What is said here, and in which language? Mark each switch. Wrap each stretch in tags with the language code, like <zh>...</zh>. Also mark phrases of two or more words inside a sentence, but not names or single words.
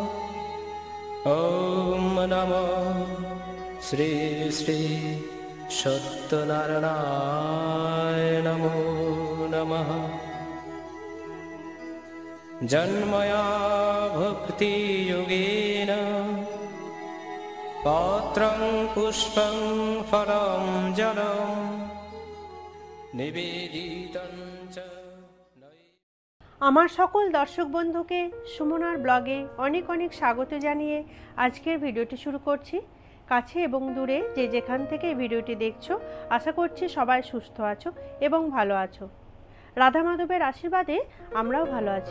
<sa>ओम नमो श्री श्री सत्यनारायणाय नमो नमः। जन्मया भक्ति योगेन पात्रं पुष्पं फलं जलं निवेदितं च।</sa> <bn>আমার সকল দর্শক বন্ধুকে সুমনার ব্লগে অনেক অনেক স্বাগত জানিয়ে আজকের ভিডিওটি শুরু করছি। কাছে এবং দূরে যে যেখান থেকে এই ভিডিওটি দেখছো, আশা করছি সবাই সুস্থ আছো এবং ভালো আছো। রাধা মাধবের আশীর্বাদে আমরাও ভালো আছি।</bn>